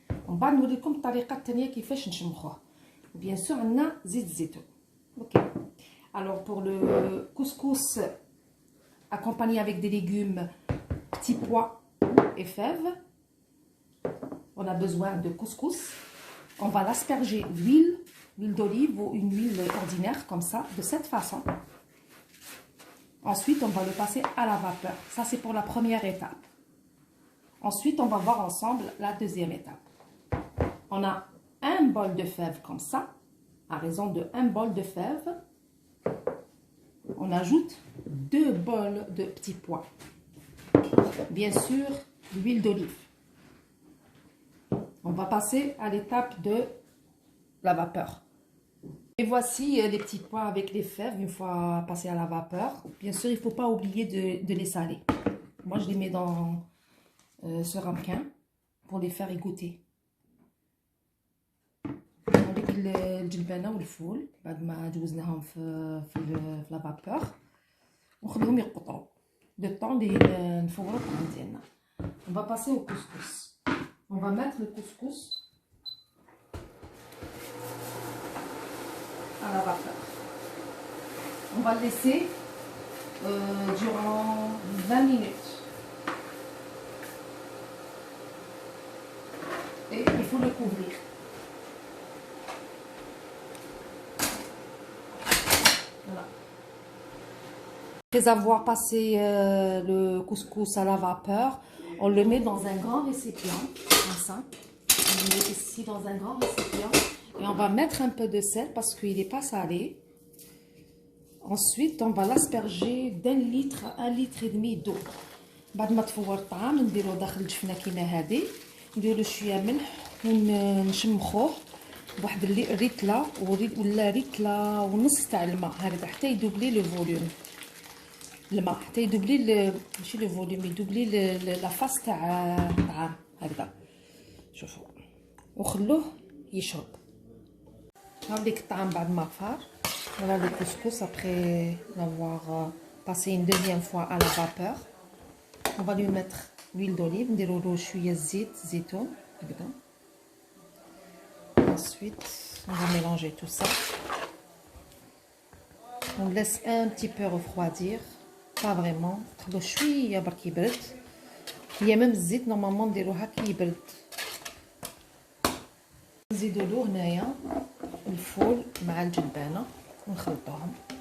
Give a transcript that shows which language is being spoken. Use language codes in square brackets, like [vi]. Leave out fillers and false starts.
[ar] ومن بعد نوريكم الطريقه الثانيه كيفاش نشمخوه. [fr] Bien sûr, on a zit zitoun. Ok. Alors pour le couscous accompagné avec des légumes, petits pois et fèves, on a besoin de couscous. On va l'asperger d'huile d'olive ou une huile ordinaire comme ça, de cette façon. Ensuite, on va le passer à la vapeur. Ça, c'est pour la première étape. Ensuite, on va voir ensemble la deuxième étape. On a un bol de fèves comme ça, à raison de un bol de fèves, on ajoute 2 bols de petits pois. Bien sûr, l'huile d'olive. On va passer à l'étape de la vapeur. Et voici les petits pois avec les fèves une fois passés à la vapeur. Bien sûr, il ne faut pas oublier de les saler. Moi, je les mets dans ce ramequin pour les faire égoutter. [ar] الجلبانه والفول بعد ما جوزناهم في لا فابور، ونخليهم يقطروا دو طون اللي نفوروا الطعام ديالنا. [fr] On va passer au couscous. On va mettre le couscous à la vapeur. On va le laisser durant 20 minutes. Et il faut le couvrir. Voilà. Après avoir passé le couscous à la vapeur, on le met dans un grand récipient, comme ça. On le met ici dans un grand récipient. Et on va mettre un peu de sel parce qu'il n'est pas salé. Ensuite, on va l'asperger d'1 litre, 1 litre et demi d'eau. [ar] بعد ما تفور الطعام نديرو داخل الجفنه كيما هذه، نديرو شويه ملح ونشمخوه بواحد الريتله ولا ريتله ونص تاع الماء هكذا حتى يدوبلي لو فوليوم. الماء حتى يدوبلي ماشي لو فوليوم، يدوبلي لا فاس تاع الطعام هكذا. شوفوا وخلوه يشرب. هاوليك الطعام بعد ما فار. [fr] Voilà le couscous après l'avoir passé une deuxième fois à la vapeur. On va lui mettre l'huile d'olive, [ar] نديرو له شويه زيت زيتون هكذا. [fr] Ensuite, on va mélanger tout ça. On laisse un petit peu refroidir, pas vraiment. [ar] نخلو شويه برك يبرد. هي ميم الزيت نورمالمون نديروها كي يبرد. نزيدو له هنايا الفول مع الجلبانه ونخلطوهم.